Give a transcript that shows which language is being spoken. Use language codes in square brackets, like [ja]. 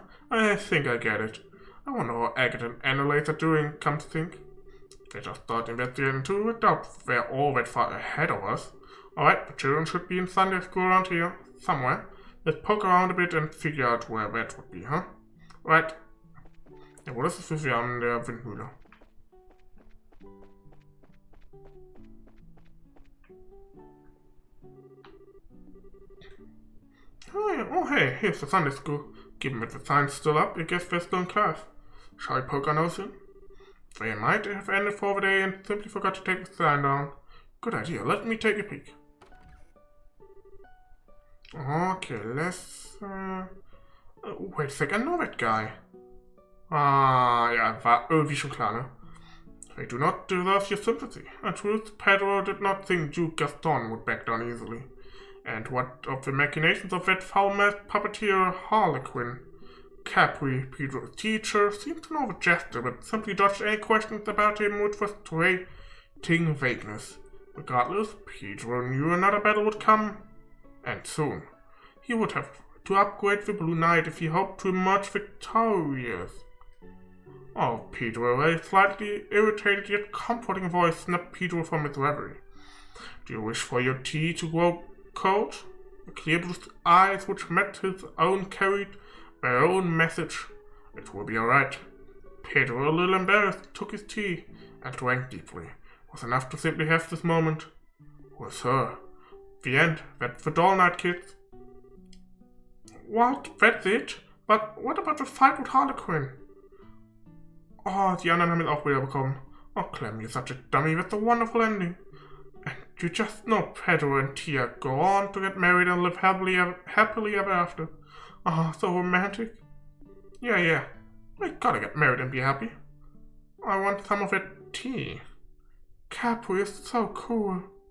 [en] I think I get it. I wonder how Agate and Annalise are doing, come to think. They just start investigating too. I doubt they're all that far ahead of us. Alright, the children should be in Sunday school around here, somewhere. Let's poke around a bit and figure out where that would be, huh? Right. [de] Ja, wo ist es für wir an der Windmühle? [en] Oh hey, here's the Sunday school. Given that the sign's still up, I guess they're still in class. Shall we poke our nose in? They might have ended for the day and simply forgot to take the sign down. Good idea, let me take a peek. Okay, let's... wait a sec, I know that guy. [de] Ah, ja, war irgendwie schon klar, ne? [en] They do not deserve your sympathy. In truth, Pedro did not think Duke Gaston would back down easily. And what of the machinations of that foul-mouthed puppeteer Harlequin? Capri, Pedro's teacher, seemed to know the gesture, but simply dodged any questions about him with frustrating vagueness. Regardless, Pedro knew another battle would come, and soon. He would have to upgrade the Blue Knight if he hoped to emerge victorious. Oh, Pedro, a slightly irritated yet comforting voice snapped Pedro from his reverie. Do you wish for your tea to grow cold? The clear blue eyes which met his own carried their own message. It will be alright. Pedro, a little embarrassed, took his tea and drank deeply. It was enough to simply have this moment with her. The end. That's the doll night, kids. What? That's it? But what about the fight with Harlequin? [de] Oh, die anderen haben es auch wieder bekommen. [en] Oh, Clem, you're such a dummy. That's a wonderful ending. And you just know Pedro and Tia go on to get married and live happily ever after. Oh, so romantic. Yeah. We gotta get married and be happy. I want some of that tea. Capri is so cool.